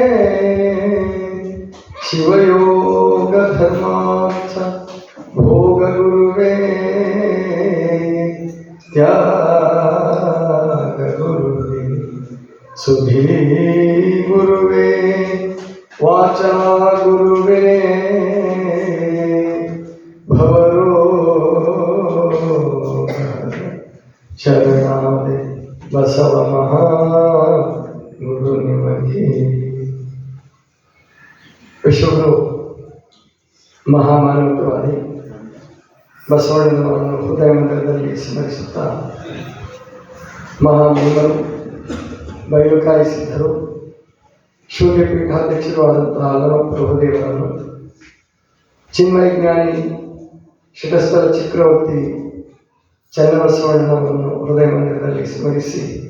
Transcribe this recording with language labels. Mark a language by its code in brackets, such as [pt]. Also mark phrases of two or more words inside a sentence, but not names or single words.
[kn] ಶಿವಯೋಗ ಧರ್ಮಾರ್ಥ ಭೋಗ ಗುರುವೆ ತ್ಯಾಗ ಗುರುವೆ ಸುಧೀ ಗುರುವೆ ವಾಚಾ ಗುರುವೆ ಭವರೋಗ ಶರಣಾದೆ ಬಸವ ಮಹಾ ಗುರು ನಿಮಗೆ ವಿಶ್ವಗುರು ಮಹಾಮಾನವತಾವಾದಿ ಬಸವಣ್ಣನವರನ್ನು ಹೃದಯ ಮಂದಿರದಲ್ಲಿ ಸ್ಮರಿಸುತ್ತಾ ಮಹಾಮಹಿಮರು ಬಯಲುಕಾಯಿ ಸಿದ್ಧರು ಶೂನ್ಯಪೀಠಾಧ್ಯಕ್ಷರು ಆದಂತಹ ಲವಪ್ರಭುದೇವರನ್ನು ಚಿನ್ಮಯ ಜ್ಞಾನಿ ಶಿಖಸ್ಥಲ ಚಕ್ರವರ್ತಿ ಚನ್ನಬಸವಣ್ಣನವರನ್ನು ಹೃದಯ ಮಂದಿರದಲ್ಲಿ ಸ್ಮರಿಸಿ